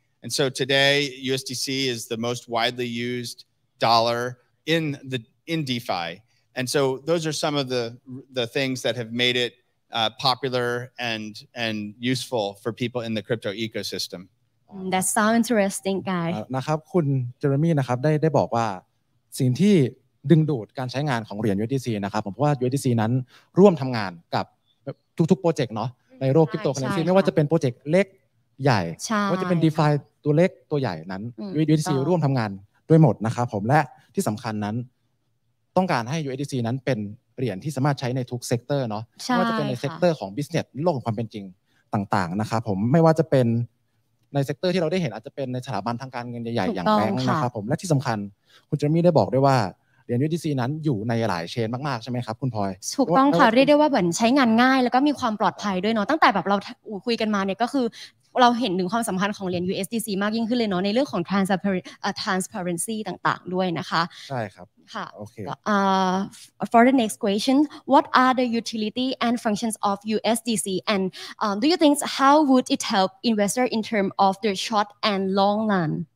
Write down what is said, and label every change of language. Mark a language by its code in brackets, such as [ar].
[en] And so today, USDC is the most widely used dollar in DeFi. And so those are some of the things that have made it popular and useful for people in the crypto ecosystem. That sounds interesting, guy. [th] นะครับคุณเจอร์มี่นะครับได้บอกว่าสิ่งที่ดึงดูดการใช้งานของเหรียญ USDC นะครับผมเพราะว่า USDC นั้นร่วมทำงานกับทุกๆโปรเจกต์เนาะในโลกคริปโตเคอเรนซีไม่ว่าจะเป็นโปรเจกต์เล็กใหญ่ไม่ว่าจะเป็น DeFi ตัวเล็กตัวใหญ่นั้น USDC ร่วมทำงานด้วยหมดนะครับผมและที่สำคัญนั้น ต้องการให้ USDC นั้นเป็นเหรียญที่สามารถใช้ในทุกเซกเตอร์เนาะไม่ว่าจะเป็นในเซกเตอร์ของ business โลกของความเป็นจริงต่างๆนะครับผมไม่ว่าจะเป็นในเซกเตอร์ที่เราได้เห็นอาจจะเป็นในสถาบันทางการเงินใหญ่ๆอย่างแบงก์นะครับผมและที่สำคัญคุณเจมี่ได้บอกด้วยว่าเหรียญ USDC นั้นอยู่ในหลายเชนมากๆใช่ไหมครับคุณพลอย ถูกต้องค่ะเรียกได้ว่าเหมือนใช้งานง่ายแล้วก็มีความปลอดภัยด้วยเนาะตั้งแต่แบบเราคุยกันมาเนี่ยก็คือเราเห็นถึงความสำคัญของเหรียญ USDC มากยิ่งขึ้นเลยเนาะในเรื่องของ transparency ต่างๆด้วยนะคะ ใช่ครับ ค่ะ [en] Okay. For the next question, what are the utility and functions of USDC, and do you think how would it help investor in terms of the short and long run?